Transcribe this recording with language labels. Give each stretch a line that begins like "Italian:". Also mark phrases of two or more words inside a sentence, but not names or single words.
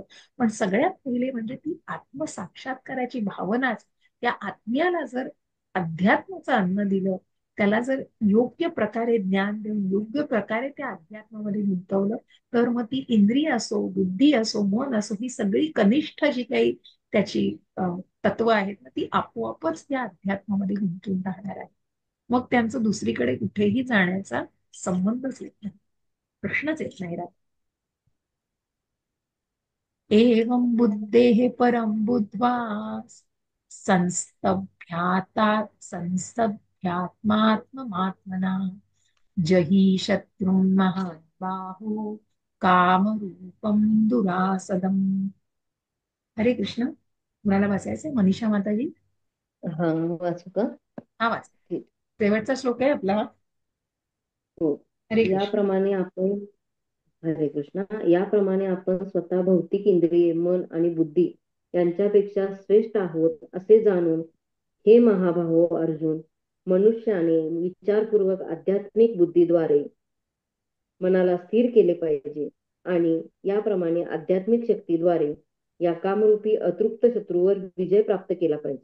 Marathi: पण सगळ्यात पहिले म्हणजे ती आत्मसाक्षात्काराची भावनाच, त्या आत्म्याला जर अध्यात्माचं अन्न दिलं, त्याला जर योग्य प्रकारे ज्ञान देऊन योग्य प्रकारे त्या अध्यात्मामध्ये गुंतवलं, तर मग ती इंद्रिय असो, बुद्धी असो, मन असो, ही सगळी कनिष्ठ जी काही त्याची तत्व आहेत ना, ती आपोआपच त्या अध्यात्मामध्ये गुंतून राहणार आहे. मग त्यांचं दुसरीकडे कुठेही जाण्याचा संबंधच येत नाही, प्रश्नच येत नाही राहत.
Sanskrit: एवं बुद्धेः परं बुद्ध्वा संस्तभ्यात्मात्मना जहि शत्रुन् महाबाहो कामरूपं दुरासदम्.
Marathi: हरे कृष्ण. कुणाला वाचायचंय? मनीषा माताजी. हा, वाचू का? हा वाच. ठीक. शेवटचा श्लोक आहे आपला. हो. हरे कृष्ण. याप्रमाणे आपण हरे कृष्ण. याप्रमाणे आपण स्वतः भौतिक इंद्रिये, मन आणि बुद्धी यांच्यापेक्षा श्रेष्ठ आहोत असे जाणून, हे महाभाहो अर्जुन, मनुष्याने विचारपूर्वक आध्यात्मिक बुद्धीद्वारे मनाला स्थिर केले पाहिजे आणि याप्रमाणे आध्यात्मिक शक्तीद्वारे या कामरूपी अतृप्त शत्रूवर विजय प्राप्त केला पाहिजे.